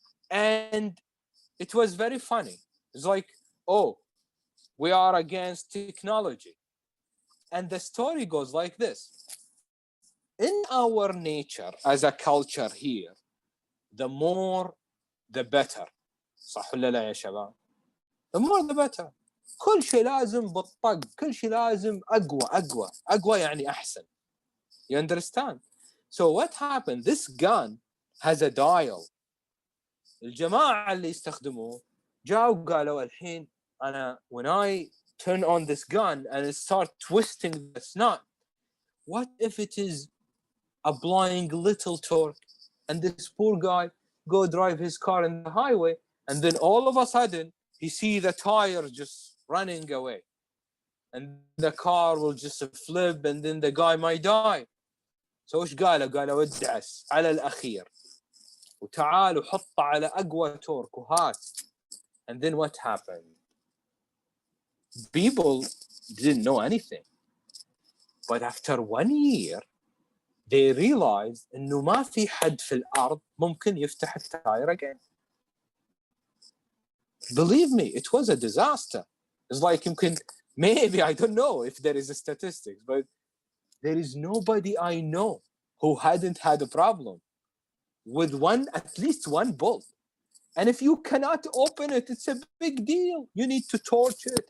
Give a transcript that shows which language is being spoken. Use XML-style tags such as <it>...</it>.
<en>And it was very funny. It's like, oh, we are against technology. And the story goes like this. In our nature as a culture here, the more the better.</en> <ar>صح ولا لا يا شباب؟</ar> <en>the more the better.</en> <ar>كل شيء لازم بالطق، كل شيء لازم أقوى يعني أحسن.</ar> <en>You understand? So what happened? This gun has a dial.</en> <ar>الجماعة اللي يستخدموه جاوا قالوا الحين أنا</ar> <en>when I turn on this gun and start twisting the snot, what if it is applying little torque and this poor guy go drive his car in the highway and then all of a sudden he see the tire just running away and the car will just flip and then the guy might die.</en> <ar>So وش قالوا ادعس على الأخير وتعال وحط على أقوى تورك وهات.</ar> <en>And then what happened? People didn't know anything. But after 1 year, they realized</en> <ar>إنه ما في حد في الأرض ممكن يفتح التاير</ar> <en>again. Believe me, it was a disaster. It's like</en> <ar>يمكن,</ar> <en>maybe, I don't know if there is a statistics, but there is nobody I know who hadn't had a problem with at least one bolt. And if you cannot open it, it's a big deal. You need to torch it.</en>